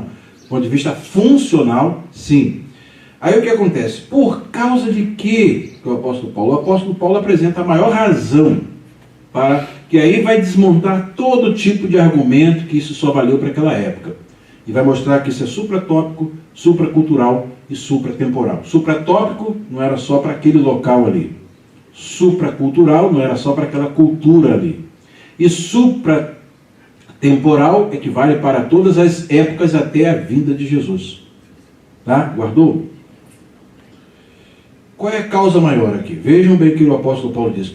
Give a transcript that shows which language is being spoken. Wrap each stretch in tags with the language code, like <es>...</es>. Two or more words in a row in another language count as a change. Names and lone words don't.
<pt>Do ponto de vista funcional, sim. Aí o que acontece? Por causa de que o apóstolo Paulo apresenta a maior razão para que aí vai desmontar todo tipo de argumento que isso só valeu para aquela época. E vai mostrar que isso é supratópico, supracultural e supratemporal. Supratópico não era só para aquele local ali. Supracultural não era só para aquela cultura ali. E supratemporal equivale para todas as épocas até a vinda de Jesus. Tá? Guardou? Qual é a causa maior aqui? Vejam bem o que o apóstolo Paulo diz.</pt>